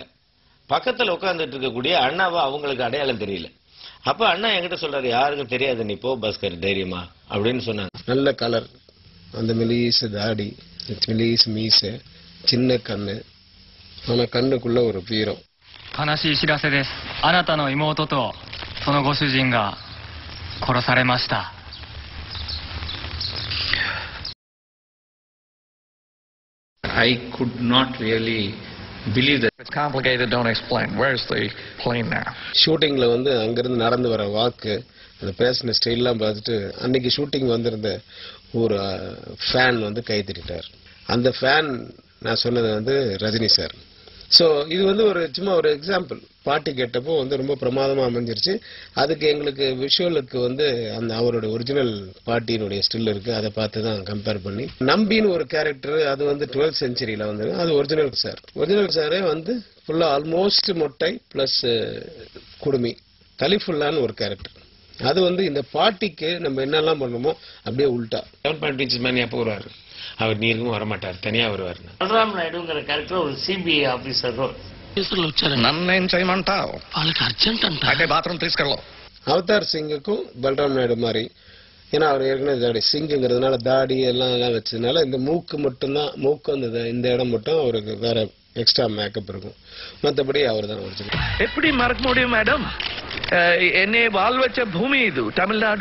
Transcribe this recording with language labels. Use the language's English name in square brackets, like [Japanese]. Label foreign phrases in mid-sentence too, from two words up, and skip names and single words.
[Tamil] பக்கத்துல உட்கார்ந்துட்டு இருக்கக்கூடிய அண்ணாவா அவங்களுக்கு அடையாளம் தெரியல. அப்ப அண்ணா என்கிட்ட சொல்றாரு, யாருக்கும் தெரியாது, நீ போ பாஸ்கர் தைரியமா அப்படின்னு சொன்னாங்க. நல்ல கலர், அந்த மெலீஸ் தாடி, மெலீஸ் மீச, சின்ன கண்ணு, ஆனா கண்ணுக்குள்ள ஒரு வீரம். [Japanese] 悲しい知らせです。あなたの妹とそのご主人が殺されました。 [English] I could not really believe that. It's complicated, don't explain. Where's the plane now? [Tamil] ஷூட்டிங்ல வந்து அங்கிருந்து நடந்து வர வாக்கு, அந்த பேசின ஸ்டைல்லாம் பார்த்துட்டு அன்னைக்கு ஷூட்டிங் வந்திருந்த ஒரு ஃபேன் வந்து கை தட்டிட்டார். அந்த ஃபேன் நான் சொன்னது வந்து ரஜினி சார். ஸோ இது வந்து ஒரு சும்மா ஒரு எக்ஸாம்பிள். பாட்டி கேட்டப்போ வந்து ரொம்ப பிரமாதமா அமைஞ்சிருச்சு. அதுக்கு எங்களுக்கு விஷுவலுக்கு வந்து அந்த அவரோட ஒரிஜினல் பாட்டியினுடைய ஸ்டில் இருக்கு, அதை பார்த்து தான் கம்பேர் பண்ணி. நம்பின்னு ஒரு கேரக்டர், அது வந்து 12th செஞ்சுரியில வந்து அது [English] ஒரிஜினல் சார். [Tamil] ஒரிஜினல் சாரே வந்து [English] ஃபுல்லா ஆல்மோஸ்ட் [Tamil] மொட்டை பிளஸ் குடுமி. கலிஃபுல்லான்னு ஒரு கேரக்டர், அது வந்து இந்த பாட்டிக்கு நம்ம என்னெல்லாம் பண்ணணுமோ அப்படியே உல்டா. 7.5 மேன் எப்போ வருவாரு, அவர் நீருக்கும் வரமாட்டார், தனியா வருவார். బలరాం నాయుడుங்கிற கேரக்டர் ஒரு [English] CBI officer role. [Telugu] నన్నేం చేయమంటావు? వాళ్ళకి అర్జెంట్ అంట. అయితే బాత్రూమ్ తీసుకెళ్ళు. [Tamil] அவதார் சிங்குக்கும் பல்ராம் நாயுடு மாதிரி, ஏன்னா அவர் ஏற்கனவே தாடி சிங்குங்கிறதுனால தாடி எல்லாம் வச்சதுனால இந்த மூக்கு மட்டும்தான், மூக்கு அந்த இந்த இடம் மட்டும் அவருக்கு வேற [English] எக்ஸ்ட்ரா மேக்கப் [Tamil] இருக்கும். மற்றபடி அவர் தான் ஒரிஜினல். எப்படி மறக்க முடியும் மேடம்? என்னை வாழ் வச்ச பூமி இது தமிழ்நாடு.